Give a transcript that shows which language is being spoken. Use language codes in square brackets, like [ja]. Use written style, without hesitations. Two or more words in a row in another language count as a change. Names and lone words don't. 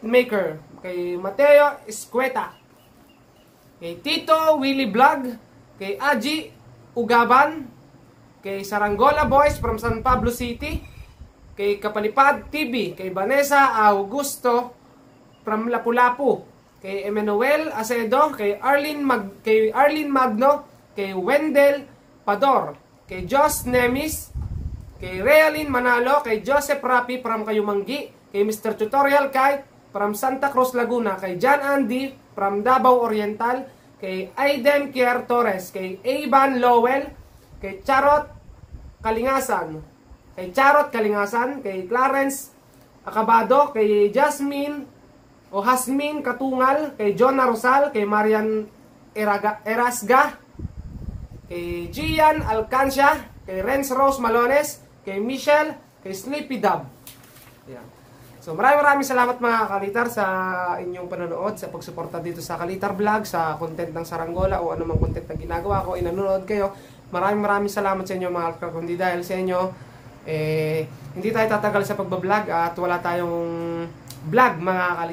[tl] Maker, kay Mateo Escueta, kay Tito Willie Vlog, kay Aji Ugaban, kay Saranggola Boys from San Pablo City, kay Kapalipad TV, kay Vanessa Augusto from Lapu-Lapu, kay Emmanuel Acedo, kay Arlene Magno, kay Wendell Pador, kay Jos Nemis, kay Realin Manalo, kay Joseph Rapi from Kayumanggi, kay Mr. Tutorial Kite from Santa Cruz, Laguna, kay John Andy from Davao Oriental, kay Aiden Kier Torres, kay Evan Lowell, kay Charot Kalingasan, kay Clarence Acabado, kay Jasmine Katungal, kay Jonah Rosal, kay Marian Erasga, kay Gian Alcancia, kay Renz Rose Malones, kay Michelle, kay Sleepy Dub. Ayan. So maraming salamat mga kalitar sa inyong panonood, sa pagsuporta dito sa Kalitar Vlog, sa content ng Saranggola o anumang content na ginagawa ko, inanonood kayo. Maraming salamat sa inyo mga kalitar. Kundi dahil sa inyo, hindi tayo tatagal sa pagbablog at wala tayong vlog mga kalitar.